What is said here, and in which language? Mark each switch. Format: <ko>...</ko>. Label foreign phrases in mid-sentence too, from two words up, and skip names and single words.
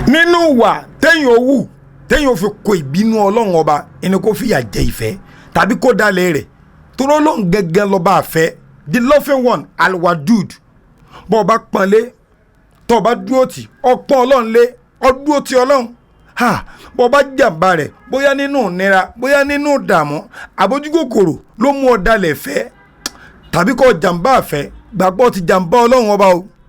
<yo>Nínú ìwà téèyàn ó wù, téèyàn ó fi kó ìbínú Ọlọ́run ọba, ẹni kó fìyà jẹ ìfẹ́, tàbí kó dalẹ̀ rẹ̀. Torí Ọlọ́run gangan lọ́ba àfẹ́.</yo> <en>The loving one, Al-Wadud.</en> <yo>Bó o bá pọ́nlé, tó o bá dúró tì, o pọ́n Ọlọ́run lé, o dúró tì Ọlọ́run. Ha! Bó o bá jàǹbá rẹ̀, bóyá nínú ìnira, bóyá nínú ìdààmú, àbójúkòkòrò ló mú ọ dalẹ̀ fẹ́, tàbí kó o jàǹbá àfẹ́, gbàgbọ́ ti jàǹbá Ọlọ́run ọba o.</yo>